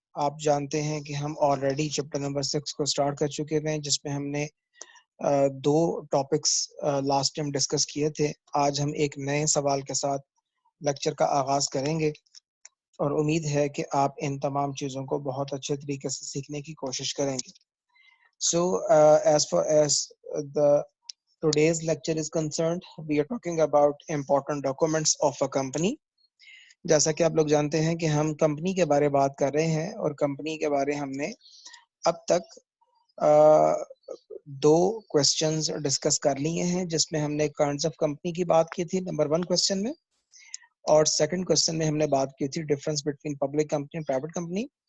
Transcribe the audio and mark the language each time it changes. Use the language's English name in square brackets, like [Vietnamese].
[Urdu] آپ جانتے ہیں کہ ہم آلریڈی چیپٹر نمبر 6 کو سٹارٹ کر چکے ہیں، جس میں ہم نے 2 ٹاپکس لاسٹ ٹائم ڈسکس کیے تھے. آج ہم ایک نئے سوال کے ساتھ لیکچر کا آغاز کریں گے اور امید ہے کہ آپ ان تمام چیزوں کو بہت اچھے طریقے سے سیکھنے کی کوشش کریں گے. [English] So as far as the today's lecture is concerned, we are talking about important documents of a company. [Urdu] جیسا کہ آپ لوگ جانتے ہیں کہ ہم کمپنی کے بارے بات کر رہے ہیں، اور کمپنی کے بارے ہم نے اب تک 2 کوسچنز ڈسکس کر لیے ہیں، جس میں ہم نے کائنڈز آف کمپنی کی بات کی تھی نمبر 1 کوسچن میں، اور سیکنڈ کوسچن میں ہم نے بات کی تھی ڈفرنس بٹوین پبلک کمپنی اور پرائیویٹ کمپنی.